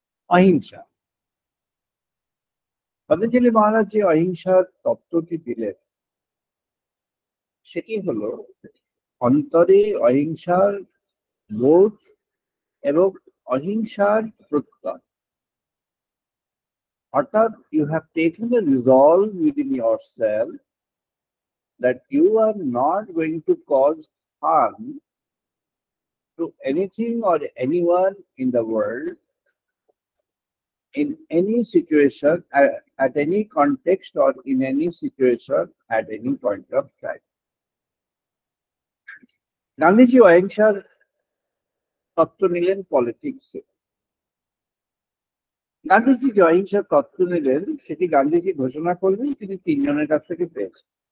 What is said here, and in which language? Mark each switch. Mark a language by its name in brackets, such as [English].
[Bangla] অহিংসা, পতঞ্জলি মহারাজ যে অহিংসার তত্ত্বটি দিলেন সেটি হলো অন্তরে অহিংসার বোধ এবং অহিংসার প্রত্যয়। [English] অর্থাৎ you have taken the resolve within yourself that you are not going to cause harm to anything or anyone in the world, in any situation, at any context or in any situation, at any point of time. [Bangla] Gandhiji অহিংসার তত্ত্ব নিলেন পলিটিক্সে। গান্ধীজি যে অহিংসার তত্ত্ব নিলেন সেটি গান্ধীজি ঘোষণা করলেন, তিনি 3 জনের কাছ থেকে পেয়েছেন।